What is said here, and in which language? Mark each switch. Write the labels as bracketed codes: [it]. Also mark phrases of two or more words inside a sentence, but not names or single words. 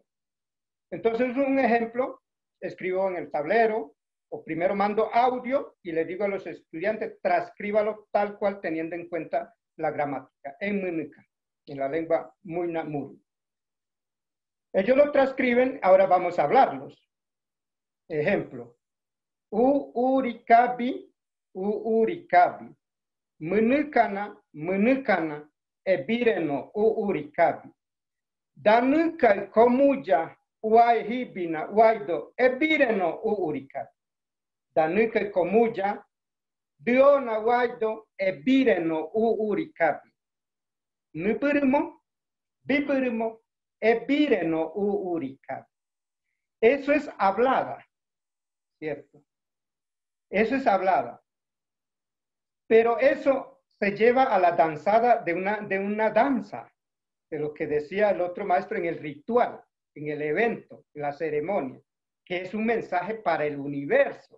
[es] Entonces, un ejemplo, escribo en el tablero, o primero mando audio y le digo a los estudiantes, transcríbalo tal cual teniendo en cuenta la gramática, en Munuca, en la lengua Muina Muru. Ellos lo transcriben, ahora vamos a hablarlos. Ejemplo, [huu] urikabi, Munukana, ebireno, urikabi. Danuka komuja, hibina, waido, ebireno, urikabi. Danuka komuja, diona waido, ebireno, urikabi. Nupurimo, bipurimo, ebireno, urikabi. [es] Eso es hablada, ¿cierto? Eso es hablada. Pero eso se lleva a la danzada de una danza, de lo que decía el otro maestro en el ritual, en el evento, en la ceremonia, que es un mensaje para el universo.